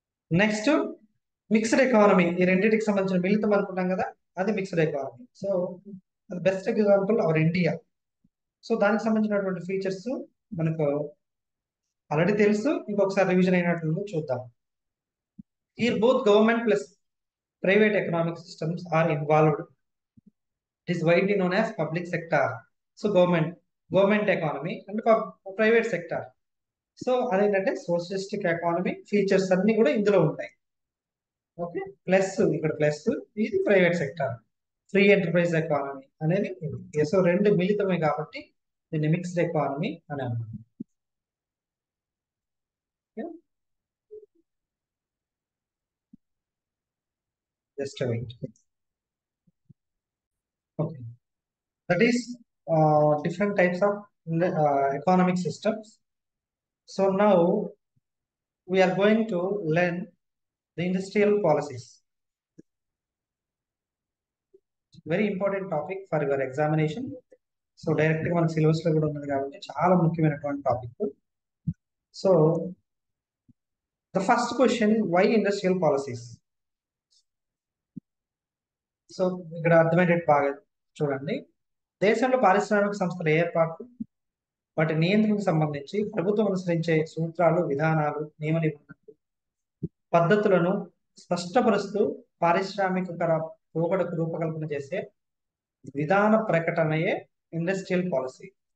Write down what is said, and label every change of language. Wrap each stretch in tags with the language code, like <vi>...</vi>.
<te>Next mixed economy. ఈ రెండింటికి సంబంధించిన మిళితం అనుకున్నాం కదా, అది mixed economy. So best example our India. So దానికి సంబంధించినటువంటి ఫీచర్స్ మనకు ఆల్రెడీ తెలుసు, ఇంకొకసారి రివిజన్ అయినట్లు చూద్దాం.</te> <en>Here both government plus private economic systems are involved. It is widely known as public sector. So government economy and private sector.</en> <te>So అదేంటంటే socialistic economy features అన్ని కూడా ఇందులో ఉంటాయి. ఓకే, ప్లస్ ఇక్కడ ప్లస్ ఇది private sector, free enterprise economy అనేది. So రెండు మిళితమే కాబట్టి దీన్ని మిక్స్డ్ ఎకానమీ అని అన్నాం.</te> <en>Just wait. Okay, that is different types of economic systems. So now we are going to learn the industrial policies. Very important topic for your examination.</en> <te>So direct గా మన syllabus లో కూడా ఉన్నది కాబట్టి చాలా ముఖ్యమైనటువంటి topic.</te> <en>So the first question, why industrial policies?</en> <te>So ఇక్కడ అర్థమయ్యేటట్టు బాగా చూడండి. దేశంలో పారిశ్రామిక సంస్థల ఏర్పాటు, వాటి నియంత్రణకు సంబంధించి ప్రభుత్వం అనుసరించే సూత్రాలు, విధానాలు, నియమ నిబంధనలు, పద్ధతులను స్పష్టపరుస్తూ పారిశ్రామిక రూపకల్పన చేసే విధాన ప్రకటనయే ఇండస్ట్రియల్ పాలసీ.</te>